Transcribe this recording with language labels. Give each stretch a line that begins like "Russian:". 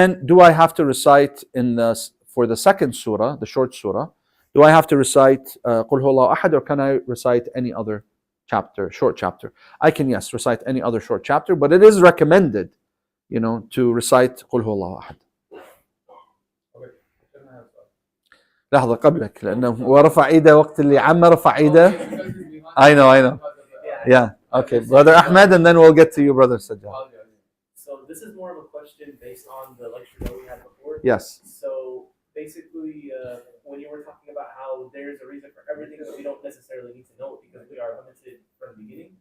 English: Do I have to recite for the second surah, the short surah, do I have to recite قل هو الله أحد, or can I recite any other short chapter? I can, yes, recite any other short chapter, but it is recommended, to recite قل هو الله أحد.
Arabic: لحظة قبلك لأنه هو رفع إيده وقت اللي عم رفع إيده.
English: I know. Yeah. Okay, brother Ahmed, and then we'll get to you, brother Sajjad. So this is more of a question based on the lecture that we had before. Yes. So basically, when you were talking about how there's a reason for everything, but we don't necessarily need to know it because we are limited from the beginning.